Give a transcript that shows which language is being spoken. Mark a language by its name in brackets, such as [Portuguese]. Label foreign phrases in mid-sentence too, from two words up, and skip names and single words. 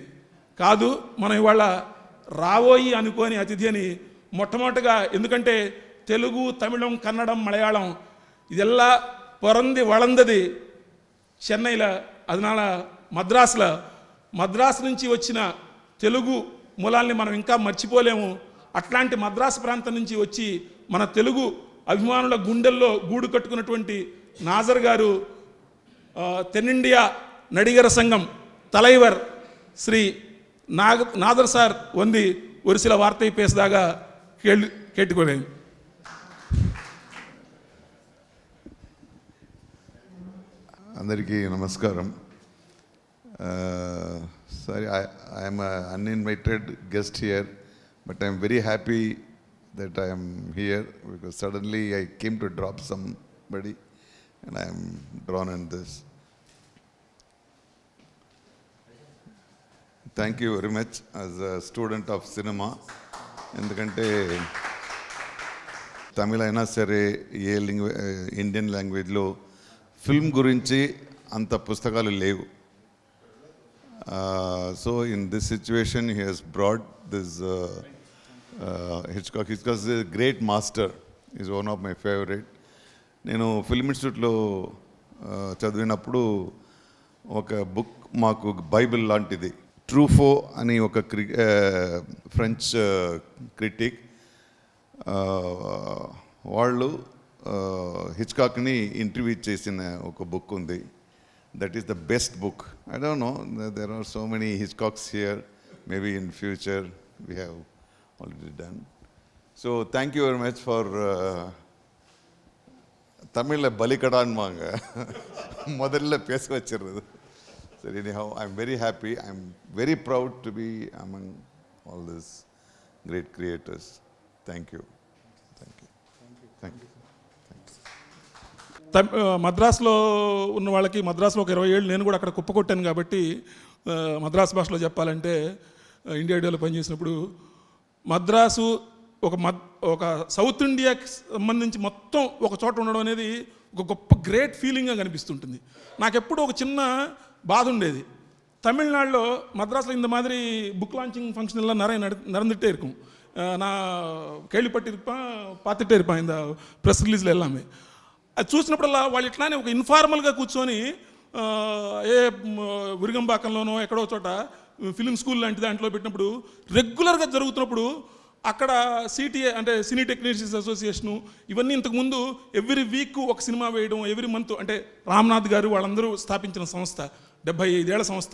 [Telugu] కాదు, మనం ఇవాళ రావోయి అనుకోని అతిథి అని మొట్టమొదటిగా, ఎందుకంటే తెలుగు, తమిళం, కన్నడం, మలయాళం [Tamil] இதெல்லாம் பொறந்து வளர்ந்தது [Telugu] చెన్నైలో, అదనాల మద్రాసు నుంచి వచ్చిన తెలుగు మూలాల్ని మనం ఇంకా మర్చిపోలేము. అట్లాంటి మద్రాసు ప్రాంతం నుంచి వచ్చి మన తెలుగు అభిమానుల గుండెల్లో గూడు కట్టుకున్నటువంటి నాజర్ గారు, తెన్నిండియా నడిగర సంఘం தலைவர் శ్రీ నాదర్ సార్ [Tamil] வந்து ஒரு சில வார்த்தை பேசுதாக கேட்டுக்கொள்கிறேன். [Telugu] అందరికీ నమస్కారం. [English] Sorry, I am an uninvited guest here, but I am very happy that I am here because suddenly I came to drop somebody and I am drawn in this. Thank you very much as a student of cinema. [Telugu] ఎందుకంటే తమిళ అయినా సరే ఏ [English] Indian language [Telugu] ఫిల్మ్ గురించి అంత పుస్తకాలు లేవు. [English] So in this situation he has brought this Hitchcock. Hitchcock is a great master. He is one of my favorite. [Telugu] నేను [English] film institute [Telugu] చదివినప్పుడు ఒక బుక్ మాకు బైబిల్ లాంటిది, ట్రూఫో అని ఒక [English] French critic, [Telugu] వాళ్ళు హిచ్కాక్ని ఇంటర్వ్యూ చేసిన ఒక బుక్ ఉంది. [English] That is the best book. I don't know, there are so many Hitchcocks here. Maybe in future we have already done. So thank you very much for Tamil balikadan manga. [Tamil] முதல்ல பேச வச்சிருது. [English] So anyhow, I'm very happy. I'm very proud to be among all these great creators. Thank you. Thank you. Thank you. [Telugu] మద్రాసులో ఉన్న వాళ్ళకి, మద్రాసులో ఒక 20 ఏళ్ళు నేను కూడా అక్కడ కుప్పకొట్టాను కాబట్టి మద్రాసు భాషలో చెప్పాలంటే, ఇండియా ఐడియాలో పనిచేసినప్పుడు మద్రాసు ఒక సౌత్ ఇండియాకి సంబంధించి మొత్తం ఒక చోట ఉండడం అనేది ఒక గొప్ప [English] great feeling [Telugu] కనిపిస్తుంటుంది. నాకెప్పుడు ఒక చిన్న బాధ ఉండేది, తమిళనాడులో మద్రాసులో ఇంత మాదిరి [English] book launching function [Tamil] எல்லாம் நிறைய நடந்துகிட்டே இருக்கும். நான் கேள்விப்பட்டிருப்பேன், பார்த்துட்டே இருப்பேன் இந்த [English] press release [Tamil] எல்லாமே. [Telugu] అది చూసినప్పుడల్లా వాళ్ళు ఇట్లానే ఒక ఇన్ఫార్మల్గా కూర్చొని ఏ విరుగంబాకంలోనో ఎక్కడో చోట [English] film school [Telugu] లాంటి దాంట్లో పెట్టినప్పుడు రెగ్యులర్గా జరుగుతున్నప్పుడు అక్కడ సిటీఏ అంటే సినీ టెక్నీషియన్స్ అసోసియేషను ఇవన్నీ ఇంతకుముందు [English] every week [Telugu] ఒక సినిమా వేయడం, [English] every month, [Telugu] అంటే రామ్నాథ్ గారు వాళ్ళందరూ స్థాపించిన సంస్థ, 75 ఏళ్ల సంస్థ.